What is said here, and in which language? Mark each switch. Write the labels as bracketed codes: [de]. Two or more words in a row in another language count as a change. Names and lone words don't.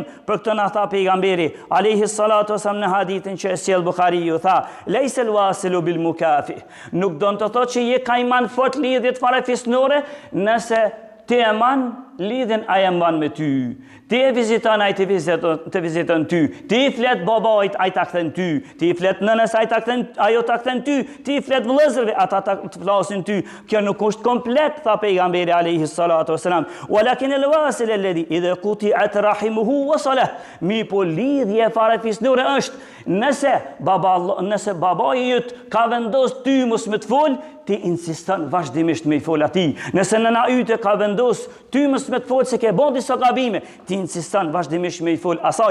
[sq] Për këtë na tha pejgamberi [ar] عليه الصلاة والسلام [sq] në hadithin që e sjell Buhariu, tha [ar] ليس الواصل بالمكافئ, [sq] nuk do të thotë që je kaiman fort lidhjet farefisnore, nëse ti e man lidhjen ai e mban me ty. Ti e viziton ai të viziton ty. Ti i flet babait ai ta kthen ty. Ti i flet nënës ai ta kthen, ajo ta kthen ty. Ti i flet vëllezërve ata ta flasin ty. Kjo nuk është komplet, tha pejgamberi [ar] عليه الصلاة والسلام. ولكن الواصل الذي إذا قطعت رحمه وصلها. [sq] Mi po lidhje farefisnore është nëse babai yt ka vendos ty mos më të fol, ti insiston vazhdimisht me i fol atij. Nëse nëna yte ka vendos ty mos më të fol se ke bën disa gabime, ti insiston vazhdimisht me i fol asaj.